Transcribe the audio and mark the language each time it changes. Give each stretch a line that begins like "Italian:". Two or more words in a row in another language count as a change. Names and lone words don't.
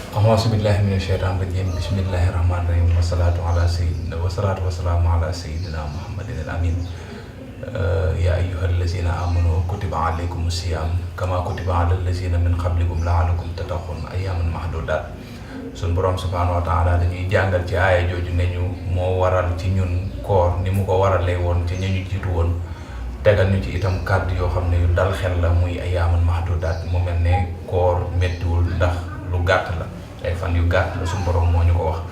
Arabic: أعوذ بالله من الشيطان الرجيم بسم الله الرحمن الرحيم والصلاة والسلام على سيدنا محمد الأمين يا أيها الذين آمنوا كتب عليكم الصيام كما كتب على الذين من قبلكم لعلكم تتقون أياما معدودات
Wolof: sun borom
Arabic: سبحانه وتعالى
Wolof: dañuy jangal ci aya joju neñu mo waral ci ñun koor ni mu ko warale won ci ñi jitu won tegal ñu ci itam kaddu yo xamne yu dal xel la muy
Arabic: أياما معدودات
Wolof: mu melne koor mettiwul ndax lu gatt la ay fan yu gatt la sun borom mo ñu ko wax